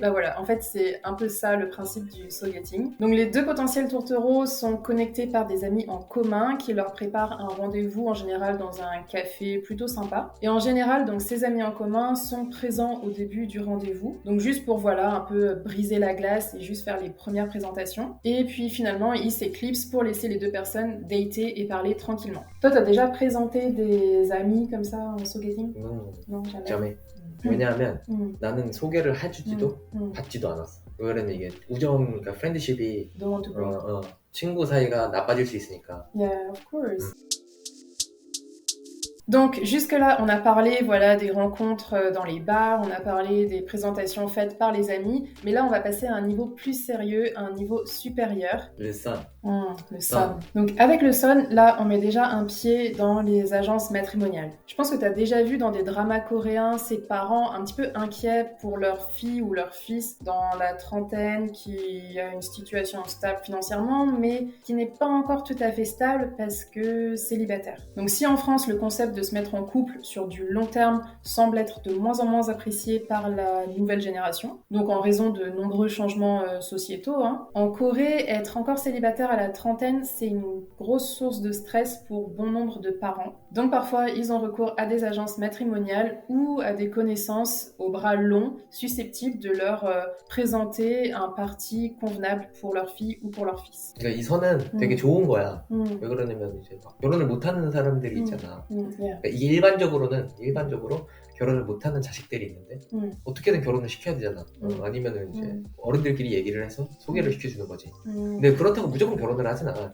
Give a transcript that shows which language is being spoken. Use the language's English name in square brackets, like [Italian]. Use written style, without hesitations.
[French] Bah voilà, en fait, c'est un peu ça le principe du soul-dating. Donc les deux potentiels tourtereaux sont connectés par des amis en commun qui leur préparent un rendez-vous en général dans un café plutôt sympa. Et en général, donc ces amis en commun sont présents au début du rendez-vous. rendez-vous. Donc juste pour voilà un peu briser la glace et juste faire les premières présentations. Et puis finalement ils s'éclipsent pour laisser les deux personnes dater et parler tranquillement. Toi t'as déjà présenté des amis comme ça en sogeting? Non, jamais. jamais. [Korean] 왜냐하면 나는 소개를 해주지도 받지도 않았어. 왜냐면 이게 우정, 그러니까 프렌드십이 [English] Don't want to break. [Korean] 친구 사이가 나빠질 수 있으니까. [English] Yeah, of course. [French] Donc jusque-là, on a parlé voilà, des rencontres dans les bars, on a parlé des présentations faites par les amis, mais là on va passer à un niveau plus sérieux, à un niveau supérieur. Le son. Le son. Donc avec le son, là on met déjà un pied dans les agences matrimoniales. Je pense que tu as déjà vu dans des dramas coréens ces parents un petit peu inquiets pour leur fille ou leur fils dans la trentaine qui a une situation stable financièrement, mais qui n'est pas encore tout à fait stable parce que célibataire. Donc si en France le concept de se mettre en couple sur du long terme semble être de moins en moins apprécié par la nouvelle génération, donc en raison de nombreux changements sociétaux. En Corée, être encore célibataire à la trentaine, c'est une grosse source de stress pour bon nombre de parents. Donc parfois, ils ont recours à des agences matrimoniales ou à des connaissances aux bras longs susceptibles de leur présenter un parti convenable pour leur fille ou pour leur fils. [Korean] 그러니까 이 선은 되게 좋은 거야. 왜 그러냐면 이제 막 결혼을 못하는 사람들이 있잖아. 그러니까 이게 일반적으로 결혼을 못하는 자식들이 있는데 어떻게든 결혼을 시켜야 되잖아. 아니면은 이제 어른들끼리 얘기를 해서 소개를 시켜주는 거지. 근데 그렇다고 무조건 결혼을 하진 않아.